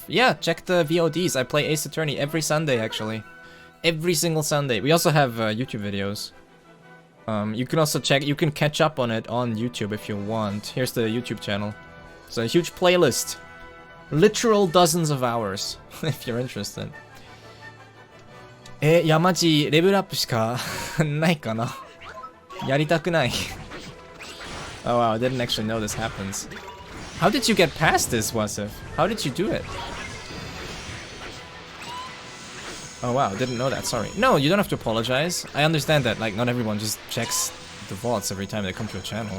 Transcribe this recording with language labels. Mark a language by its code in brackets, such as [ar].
[en] Yeah, check the VODs. I play Ace Attorney every Sunday, actually. Every single Sunday. We also have YouTube videos. You can also you can catch up on it on YouTube if you want. Here's the YouTube channel. It's a huge playlist. Literal dozens of hours, if you're interested. [ja] いや、マジ、レベルアップしかないかな。やりたくない。 [en] Oh wow, I didn't actually know this happens. How did you get past this, Wasif? How did you do it? Oh wow, didn't know that, sorry. No, you don't have to apologize. I understand that, like, not everyone just checks the vaults every time they come to a channel.